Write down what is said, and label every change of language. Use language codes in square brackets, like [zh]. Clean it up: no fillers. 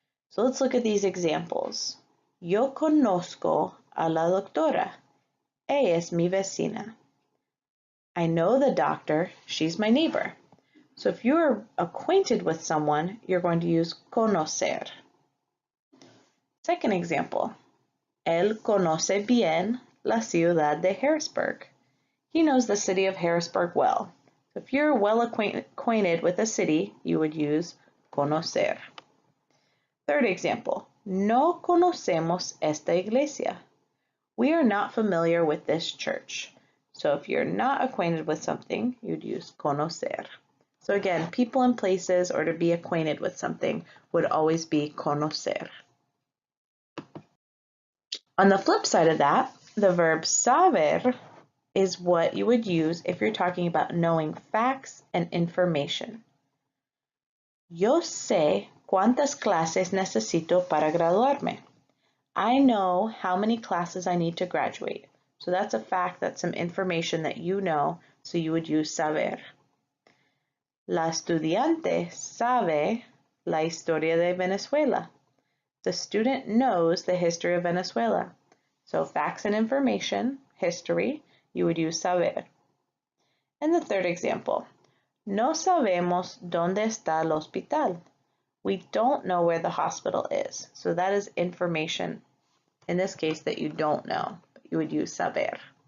[en] So let's look at these examples. [es] Yo conozco a la doctora. Ella es mi vecina. [en] I know the doctor. She's my neighbor. So if you're acquainted with someone, you're going to use conocer. Second example. [es] Él conoce bien la ciudad de Harrisburg. [en] He knows the city of Harrisburg well. So if you're well acquainted with a city, you would use conocer. Third example, [es] no conocemos esta iglesia. [en] We are not familiar with this church. So if you're not acquainted with something, you'd use conocer. So again, people and places or to be acquainted with something would always be conocer. On the flip side of that, the verb saber is what you would use if you're talking about knowing facts and information. [es] Yo sé cuántas clases necesito para graduarme. [en] I know how many classes I need to graduate. So that's a fact, that's some information that you know, so you would use saber. [es] La estudiante sabe la historia de Venezuela. [en] The student knows the history of Venezuela. So facts and information, history, you would use saber. And the third example, [es] no sabemos dónde está el hospital. [en] We don't know where the hospital is. So that is information, in this case, that you don't know. You would use saber.